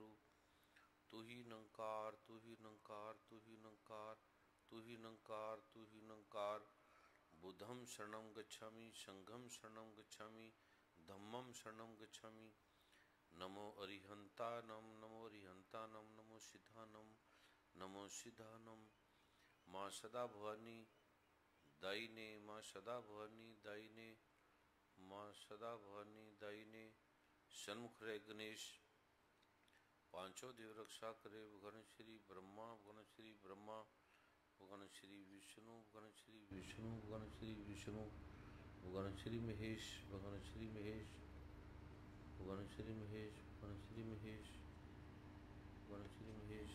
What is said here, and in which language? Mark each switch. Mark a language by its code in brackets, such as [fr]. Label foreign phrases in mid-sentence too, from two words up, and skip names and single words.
[hi] तू ही निरंकार, तू ही निरंकार, तू ही निरंकार, तू ही निरंकार, तू ही निरंकार। [pi] बुद्धं शरणं गच्छामि, संघं शरणं गच्छामि, धम्मं शरणं गच्छामि। [pra] नमो अरिहंतानम, नमो अरिहंतानम, नमो सिद्धानम, नमो सिद्धानम। [hi] माँ सदा भवानी दायिने, माँ सदा भवानी दायिने, माँ सदा भवानी दायिने। सन्मुख रहे गणेश, पांचों देव रक्षा करे। भगवान श्री ब्रह्मा, भगवान श्री ब्रह्मा, भगवान श्री विष्णु, भगवान श्री विष्णु, भगवान श्री विष्णु, भगवान श्री महेश, भगवान श्री महेश, भगवान श्री महेश, भगवान श्री महेश, भगवान श्री महेश।